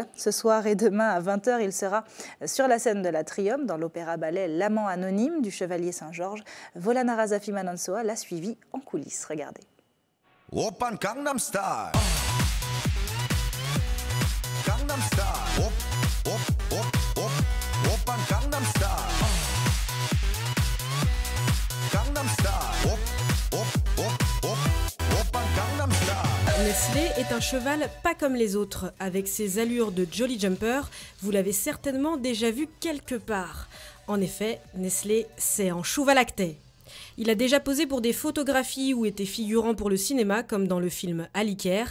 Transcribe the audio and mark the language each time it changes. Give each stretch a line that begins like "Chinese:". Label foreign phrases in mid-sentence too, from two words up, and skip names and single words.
French: Ce soir et demain à 20h, il sera sur la scène de l'Atrium dans l'opéra-ballet L'Amant anonyme du Chevalier Saint-Georges. Volana Razafi Manonsoa l'a suivi en coulisses. Regardez.
Korean: 오빤 강남스타일. 강남스타일. Op, op, op, op. 오빤 강남스타일. 강남스타일. Op, op, op, op. 오빤 강남스타일.
French: Nestlé est un cheval pas comme les autres. Avec ses allures de jolly jumper, vous l'avez certainement déjà vu quelque part. En effet, Nestlé, c'est en chouva lacté. Il a déjà posé pour des photographies ou été figurant pour le cinéma, comme dans le film Aliker.